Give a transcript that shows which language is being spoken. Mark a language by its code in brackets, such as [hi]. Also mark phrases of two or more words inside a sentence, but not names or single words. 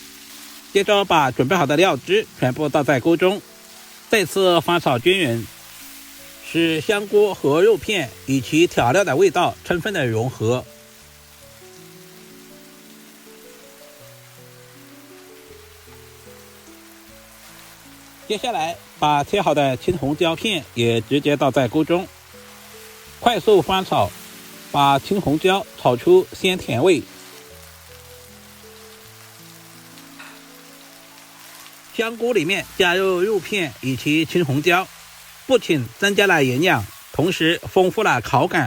[zh] 接着把準備好的料汁全部倒在鍋中，再次翻炒均匀，使香菇和肉片以及調料的味道充分的融合。接下來把切好的青紅椒片也直接倒在鍋中，快速翻炒，把青紅椒炒出鮮甜味。香菇裡面加入肉片以及青紅椒，不僅增加了營養，同時豐富了口感。